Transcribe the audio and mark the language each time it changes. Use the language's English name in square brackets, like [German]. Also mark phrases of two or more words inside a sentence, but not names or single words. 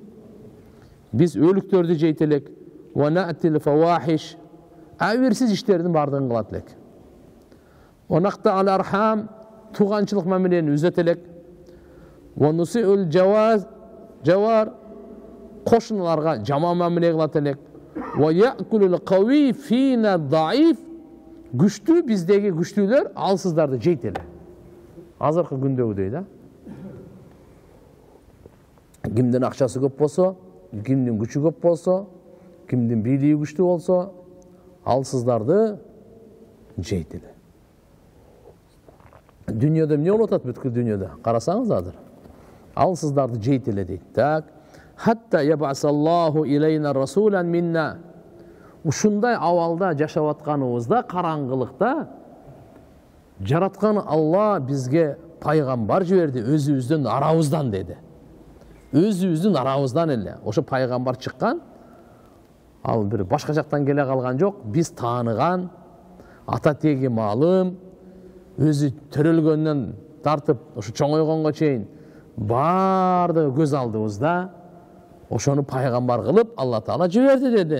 [Kyrgyz] Биз өлүктөрдү жейт элек. [Arabic] ونأتي الفواحش, [Kyrgyz] аберсиз иштердин бардыгын кылат элек. [Arabic] ونقطع الأرحام, [Kyrgyz] туганчылык мамилени үзөт элек. [Arabic] ونسيء الجوار, [Kyrgyz] кошуналарга жаман мамиле кылат элек. [Arabic] ويأكل القوي منا الضعيف, [Kyrgyz] күчтүү биздеги күчтүүлөр алсыздарды жейт эле. Азыркы күндөгүдөй да. Кимдин акчасы көп болсо, кимдин күчү көп болсо, кимдин бийлиги күчтүү болсо, алсыздарды жейт эле. Дүйнөдө эмне болуп атат бүткүл дүйнөдө? Карасаңыз азыр. Алсыздарды жейт эле дейт. Так. [Arabic] حتى بعث الله إلينا رسولا منا. [Kyrgyz] Ушундай абалда жашап атканыбызда, караңгылыкта жараткан Алла бизге пайгамбар жиберди, өзүбүздүн арабыздан деди. Өзүбүздүн арабыздан эле. Ошо пайгамбар чыккан. Ал бир башка жактан келе калган жок. Биз тааныган ата теги маалым, өзү төрөлгөндөн тартып, ошо чоңойгонго чейин бардыгы көз алдыбызда ошону пайгамбар кылып Алла Таала жиберди деди.